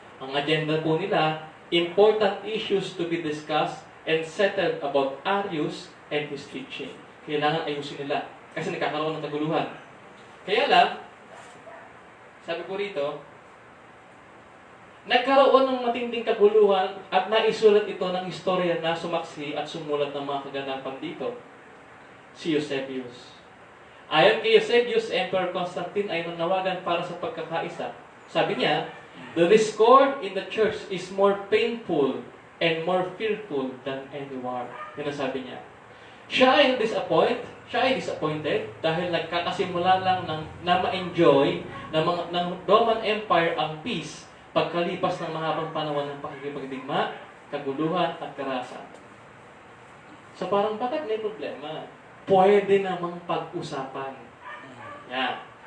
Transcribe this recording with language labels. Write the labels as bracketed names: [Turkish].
[Filipino] Ang agenda po nila, [English] important issues to be discussed and settled about Arius and his teaching. [Filipino] Kailangan ayusin nila kasi nagkakaroon ng kaguluhan. Kaya lang, sabi ko rito, nagkaroon ng matinding kaguluhan at naisulat ito ng istorya na sumaksi at sumulat ng mga kaganapan dito. Si Eusebius. Ayon kay Eusebius, Emperor Constantine ay nanawagan para sa pagkakaisa. Sabi niya, [English] the discord in the church is more painful and more fearful than any war. [Filipino] Yan ang sabi niya. Siya ay disappointed dahil nagkakasimula lang na ma-enjoy ng Roman Empire ang peace pagkalipas ng mahabang panahon ng pakikipagdigma, kaguluhan at karahasan. So parang bakit may problema? Pwede namang pag-usapan. Yan.